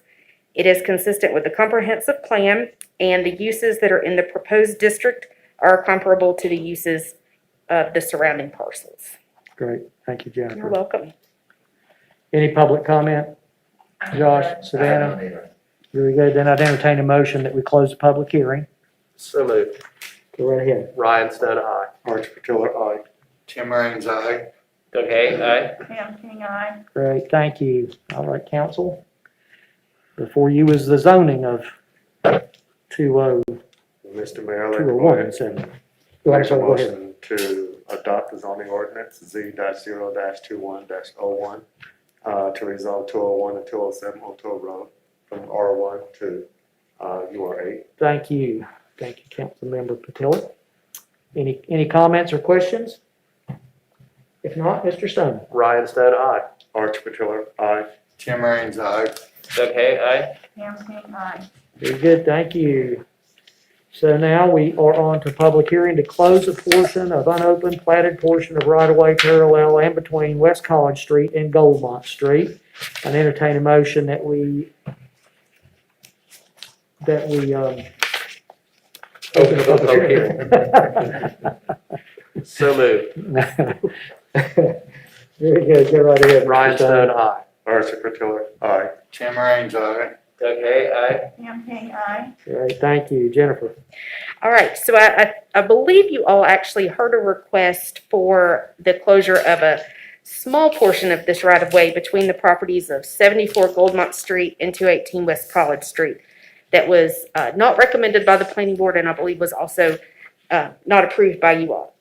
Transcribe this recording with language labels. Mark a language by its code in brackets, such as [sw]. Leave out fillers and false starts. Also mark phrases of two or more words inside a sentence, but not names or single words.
[en] It is consistent with the comprehensive plan, and the uses that are in the proposed district are comparable to the uses of the surrounding parcels. Great. Thank you, You're Jennifer. welcome. Any public comment? Josh, Savannah? Very good. Then I'd entertain a motion that we close the public hearing. So moved. Go right ahead. Ryan Stone, aye. Archie Patillo, aye. Tim Raines, aye. Okay, aye. Pam King, aye. Great, thank you. All right, council. Before you is the zoning of 20, Mr. Mayor, I'd like to 201 and 7. Go ahead, make a sir, go ahead. motion to adopt the zoning ordinance Z-0-21-01, to rezone 201 and 207 Old Toll Road from R1 to UR8. Thank you. Thank you, Councilmember Patillo. Any comments or questions? If not, Mr. Stone. Ryan Stone, aye. Archie Patillo, aye. Tim Raines, aye. Okay, aye. Pam King, aye. Very good, thank you. So now we are on to public hearing to close a portion of unopened platted portion of right-of-way parallel and between West College Street and Goldmont Street. And entertain a motion that we open the public hearing. So moved. Very good, go right ahead. Mr. Ryan Stone, aye. Archie Patillo, aye. Tim Raines, aye. Okay, aye. Pam King, aye. Great, thank you. Jennifer? All right, so I believe you all actually heard a request for the closure of a small portion of this right-of-way between the properties of 74 Goldmont Street and 218 West College Street that was not recommended by the planning board and I believe was also not approved by you all.